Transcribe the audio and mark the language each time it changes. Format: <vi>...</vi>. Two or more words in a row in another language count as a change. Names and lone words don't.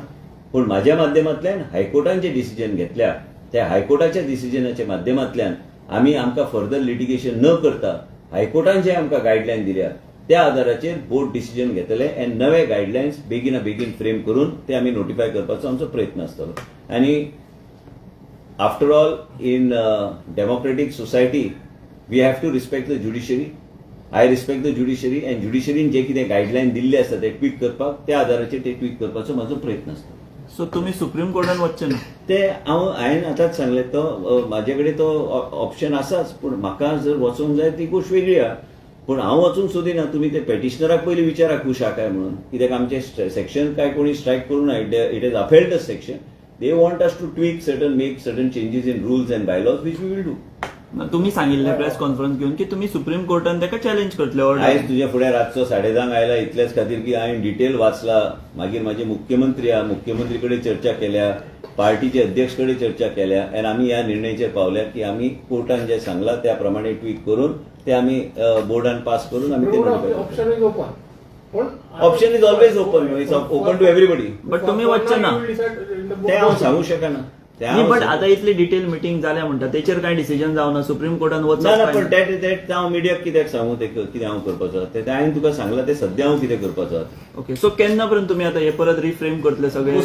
<kok>पूण म्हाज्या माध्यमांतल्यान हायकोर्टान जे डिसिजन घेतल्या त्या हायकोर्टाच्या डिसिजनाच्या माध्यमांतल्यान आमी आमकां</kok> <en>further litigation</en> <kok>न करता हायकोर्टान जे आमकां गायडलायन दिल्या त्या आधाराचेर</kok> <en>board decision</en> <kok>घेतले आनी नवे गायडलायन्स बेगीन फ्रेम करून ते आमी नोटिफाय करपाचो आमचो प्रयत्न आसतलो.</kok> <en>आनी after all in democratic society we have to respect the judiciary. I respect the judiciary</en> <kok>आनी ज्युडिशरीन जे कितें गायडलायन दिल्ले आसा ते ट्वीक करपाक, त्या आधाराचेर ते ट्वीक करपाचो म्हाजो प्रयत्न आसता. सो तुम्ही सुप्रीम कोर्टान वचचे ना? ते हांवें आतांच सांगलें, तो म्हाजे कडेन तो ऑप्शन आसाच. पूण म्हाका जर वचूंक जाय ती गोष्ट वेगळी आहा. पूण हांव वचूंक सोदिना. तुमी ते पेटिशनराक पयलीं विचारा खुशा काय म्हणून, कित्याक आमचे सेक्शन काय कोणी स्ट्रायक करूं ना.</kok> <en>it is upheld the section. they want us to tweak make certain changes in rules and bylaws which we will do.</en> <kok>तुम्ही सांगिल्ले</kok> <en>press conference</en> <kok>घेऊन की तुम्ही सुप्रीम कोर्टान ताका चॅलेंज करतले. आयज तुज्या फुडें रातचो 10:30 आयला इतलेच खातीर की हांवें डिटेल वाचला. मागीर म्हाजे मुख्यमंत्री आहा, मुख्यमंत्री कडेन चर्चा केल्या, पार्टीचे अध्यक्ष कडेन चर्चा केल्या आनी आमी ह्या निर्णयाचेर पावल्या की आमी कोर्टान जे सांगला त्या प्रमाणे ट्वीक करून ते आमी बोर्डान पास करून आमी ते</kok> <en>option is open. option is always open. it's open to everybody.</en> <kok>बट तुम्ही वचचे ना ते हांव सांगू शकना. बट आता इतली</kok> <en>detail meeting</en> <kok>जाल्या म्हणटा तेचेर काय डिसिजन जावना. सुप्रीम कोर्टान ना वचप पण तें हांव मिडियाक कित्याक सांगू ते कितें हांव करपाचो. ते हांवें तुका सांगलां ते सद्या हांव कितें करपाचो. ओके. सो केन्ना पर्यंत तुम्ही आता हे परत रिफ्रेम करतले सगळे?</kok>